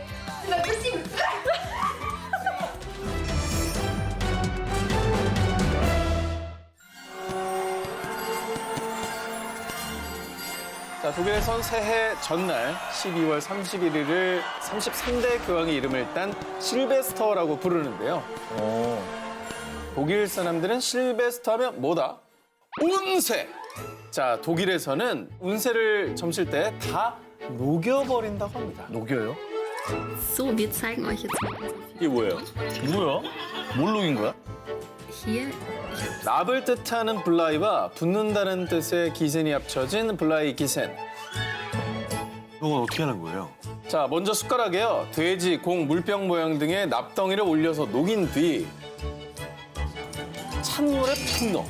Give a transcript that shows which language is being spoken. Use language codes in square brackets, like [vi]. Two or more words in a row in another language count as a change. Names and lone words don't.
[ko] 자, 독일에선 새해 전날 12월 31일을 33대 교황의 이름을 딴 실베스터라고 부르는데요. 독일 사람들은 실베스터 하면 뭐다? 운세! 자, 독일에서는 운세를 점칠 때 다 녹여버린다고 합니다. 녹여요? [de] So, wir zeigen euch jetzt mal. [ko] 이게 뭐예요? 뭐야? 뭘 녹인 거야? Hier, 납을 뜻하는 블라이와 붙는다는 뜻의 기센이 합쳐진 블라이 기센. 이건 어떻게 하는 거예요? 자, 먼저 숟가락에요. 돼지, 공, 물병 모양 등의 납덩이를 올려서 녹인 뒤 찬물에 푹 넣어.